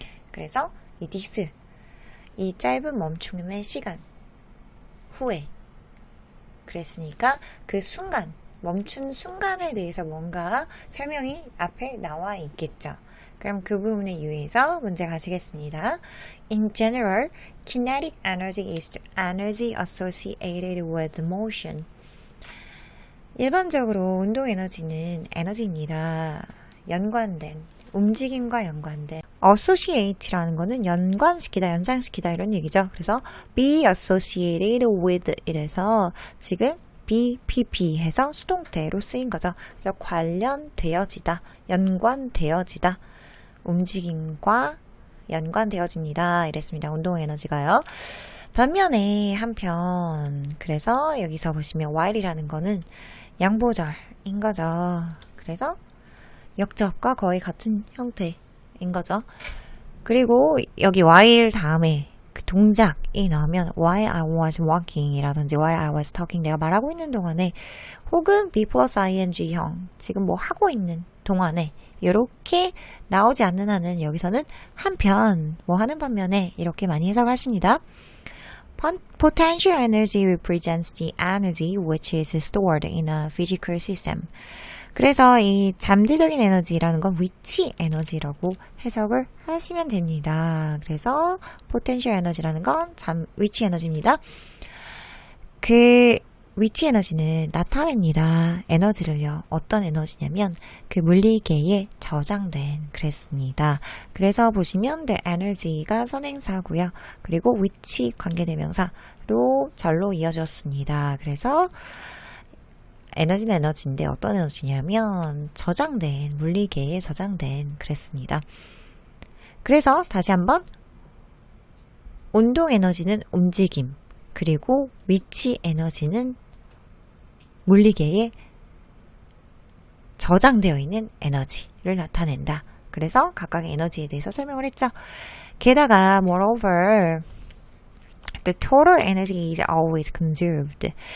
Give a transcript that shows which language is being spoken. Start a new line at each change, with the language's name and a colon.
Korean: 그래서 이 디스, 이 짧은 멈춤의 시간 후에, 그랬으니까 그 순간, 멈춘 순간에 대해서 뭔가 설명이 앞에 나와 있겠죠. 그럼 그 부분에 유의해서 문제 가시겠습니다.
English: In general, kinetic energy is the energy associated with motion.
Korean: 일반적으로 운동 에너지는 에너지입니다. 움직임과 연관된. associate라는 거는 연관시키다, 연상시키다 이런 얘기죠. 그래서
English: be associated with
Korean: 이래서 지금 BPP 해서 수동태로 쓰인 거죠. 그래서 관련되어지다, 연관되어지다, 움직임과 연관되어집니다. 이랬습니다. 운동 에너지가요. 반면에 한편, 그래서 여기서 보시면 while이라는 거는 양보절인 거죠. 그래서 역접과 거의 같은 형태인 거죠. 그리고 여기 while 다음에 그 동작이 나오면
English: while I was walking
Korean: 이라든지
English: while I was talking,
Korean: 내가 말하고 있는 동안에, 혹은 be plus ing 형, 지금 뭐 하고 있는 동안에 이렇게 나오지 않는 한은 여기서는 한편 뭐 하는 반면에 이렇게 많이 해석하십니다.
English: Potential energy represents the energy which is stored in a physical system.
Korean: 그래서 이 잠재적인 에너지라는 건 위치 에너지라고 해석을 하시면 됩니다. 그래서 potential 에너지라는 건 위치 에너지입니다. 그 위치 에너지는 나타냅니다. 에너지를요. 어떤 에너지냐면 그 물리계에 저장된 그랬습니다. 그래서 보시면 the energy가 선행사고요. 그리고 위치 관계대명사로 절로 이어졌습니다. 그래서 에너지는 에너지인데 어떤 에너지냐면 저장된 물리계에 저장된 그랬습니다. 그래서 다시 한번 운동 에너지는 움직임 그리고 위치 에너지는 물리계에 저장되어 있는 에너지를 나타낸다. 그래서 각각의 에너지에 대해서 설명을 했죠. 게다가
English: moreover the total energy is always conserved.